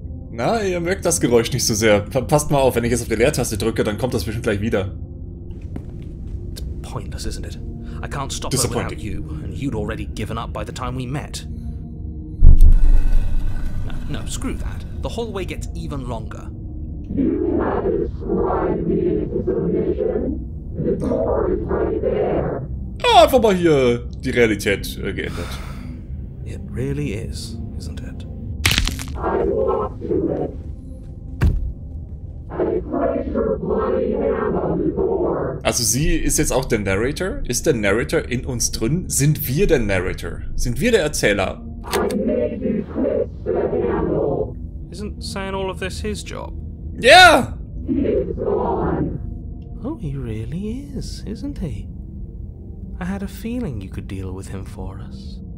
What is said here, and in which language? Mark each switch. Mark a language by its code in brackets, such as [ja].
[de] Na, ihr merkt das Geräusch nicht so sehr. Passt mal auf, wenn ich jetzt auf die Leertaste drücke, dann kommt das bestimmt gleich wieder. [en] It's pointless, isn't it? I can't stop her without you, and you'd already given up by the time we met. No, screw that. The hallway gets even longer. You have described me into submission. The door is right there. [de] Ah, einfach mal hier die Realität geändert. [en] It really is, isn't it? I walk to it. I place your bloody hand on the door. [de] Also sie ist jetzt auch der Narrator? Ist der Narrator in uns drin? Sind wir der Narrator? Sind wir der Erzähler? [en] I made you twist the handle. Isn't saying all of this his job? [de] Ja! [en] It's gone. Oh, he really is, isn't he? I had a feeling you could deal with him for us.